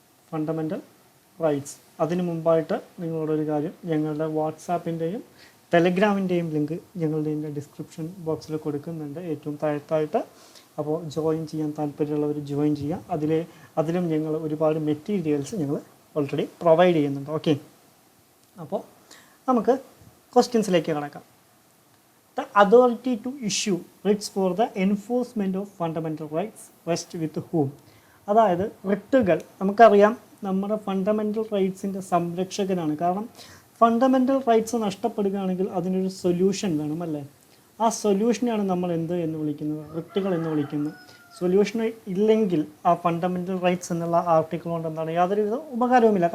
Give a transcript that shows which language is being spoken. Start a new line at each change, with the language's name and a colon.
Malayalam: Fundamental rights. അതിന് മുമ്പായിട്ട് നിങ്ങളോടൊരു കാര്യം, ഞങ്ങളുടെ വാട്സാപ്പിൻ്റെയും ടെലഗ്രാമിൻ്റെയും ലിങ്ക് ഞങ്ങളുടെ ഡിസ്ക്രിപ്ഷൻ ബോക്സിൽ കൊടുക്കുന്നുണ്ട്, ഏറ്റവും താഴത്തായിട്ട്. അപ്പോൾ ജോയിൻ ചെയ്യാൻ താല്പര്യമുള്ളവർ ജോയിൻ ചെയ്യാം. അതിലും ഞങ്ങൾ ഒരുപാട് മെറ്റീരിയൽസ് ഞങ്ങൾ ഓൾറെഡി പ്രൊവൈഡ് ചെയ്യുന്നുണ്ട്. ഓക്കെ, അപ്പോൾ നമുക്ക് ക്വസ്റ്റ്യൻസിലേക്ക് കടക്കാം.
English: The authority to issue writs for the enforcement of fundamental rights rests with whom?
Malayalam: അതായത് റിട്ടുകൾ നമുക്കറിയാം നമ്മുടെ ഫണ്ടമെൻ്റൽ റൈറ്റ്സിൻ്റെ സംരക്ഷകനാണ്. കാരണം ഫണ്ടമെൻ്റൽ റൈറ്റ്സ് നഷ്ടപ്പെടുകയാണെങ്കിൽ അതിനൊരു സൊല്യൂഷൻ വേണം, അല്ലേ? ആ സൊല്യൂഷനെയാണ് നമ്മൾ എന്ത് എന്ന് വിളിക്കുന്നത്? റിട്ടുകൾ എന്ന് വിളിക്കുന്നത്. സൊല്യൂഷൻ ഇല്ലെങ്കിൽ ആ ഫണ്ടമെൻ്റൽ റൈറ്റ്സ് എന്നുള്ള ആർട്ടിക്കിൾ കൊണ്ട് എന്താണ് യാതൊരുവിധ ഉപകാരവുമില്ല.